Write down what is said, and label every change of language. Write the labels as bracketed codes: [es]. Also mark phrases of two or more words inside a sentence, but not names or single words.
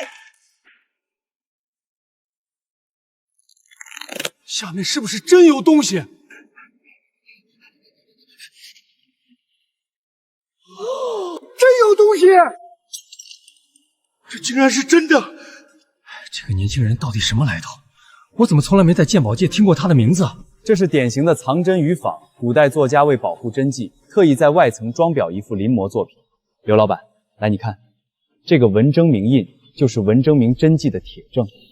[zh] 下面是不是真有東西？真有東西！这竟然是真的！这個年輕人到底什麼來頭？我怎麼從來沒在鑑寶界聽過他的名字啊？這是典型的藏真與仿，古代作家為保護真跡，特意在外層裝裱一幅臨摹作品。劉老闆，來你看，這個文徵明印就是文徵明真跡的鐵證。